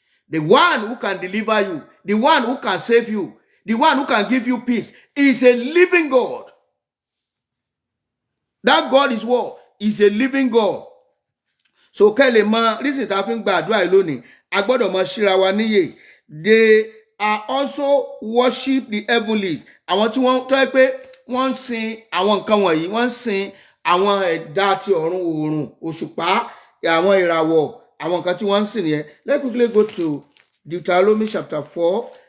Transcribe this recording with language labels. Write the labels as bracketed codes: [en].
[en] The one who can deliver you, the one who can save you, the one who can give you peace is a living God. That God is what? Is a living God. So [yo] kẹ́lẹ̀ mọ reason tá a fi ń gba àdúrà yìí lónìí, a gbọ́dọ̀ mọ síra wa níyè. [en] They are also worship the heavenlies. [yo] Àwọn tí wọ́n tọ́ ẹ pé wọ́n ń sin àwọn nǹkan wọ̀nyí, wọ́n ń sin àwọn ẹ̀dá ti ọ̀run, òòrùn, òṣùpá, àwọn ìràwọ̀, àwọn nǹkan tí wọ́n ń sìn nìyẹn. [en] Let's quickly go to Deuteronomy chapter 4.